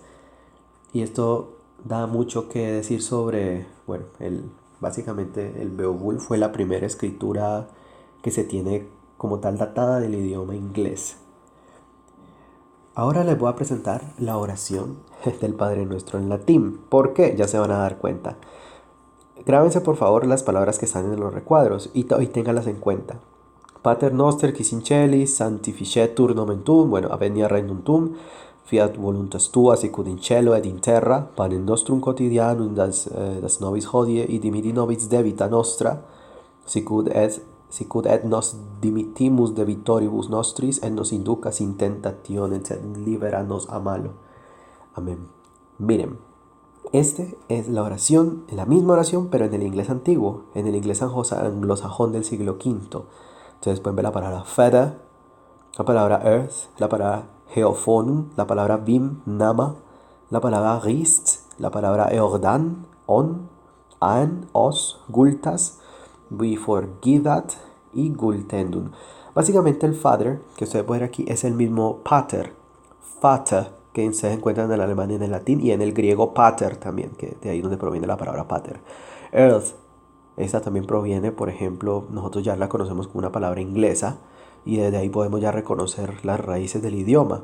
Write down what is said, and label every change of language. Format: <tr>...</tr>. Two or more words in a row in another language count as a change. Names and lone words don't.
<es>Y esto da mucho que decir sobre, bueno, básicamente el Beowulf fue la primera escritura que se tiene como tal datada del idioma inglés. Ahora les voy a presentar la oración del Padre Nuestro en latín. ¿Por qué? Ya se van a dar cuenta. Grábense por favor las palabras que están en los recuadros y ténganlas en cuenta.</es> <la>Pater noster qui in celis sanctificetur nomen tuum, bueno, avenia regnum tuum, fiat voluntas tua sicut in cielo et in terra, panem nostrum quotidianum das nobis hodie, et dimitti nobis debita nostra, sicut et nos dimittimus debitoribus nostris, et nos inducas in tentationem, sed libera nos a malo.</la> <es>Amén. Miren, es la oración, la misma oración, pero en el inglés antiguo, en el inglés anglosajón del siglo V. Entonces pueden ver la palabra feather, la palabra earth, la palabra geophonum, la palabra bim, nama, la palabra rist, la palabra eordan,</es> <ang>on, an, os, gultas, we forgivat y gultendum.</ang> <es>Básicamente el father, que ustedes pueden ver aquí, es el mismo pater, vater, que se encuentra en el alemán y en el latín, y en el griego pater también, que de ahí donde proviene la palabra pater. Earth, esta también proviene, por ejemplo, nosotros ya la conocemos como una palabra inglesa, y desde ahí podemos ya reconocer las raíces del idioma.</es>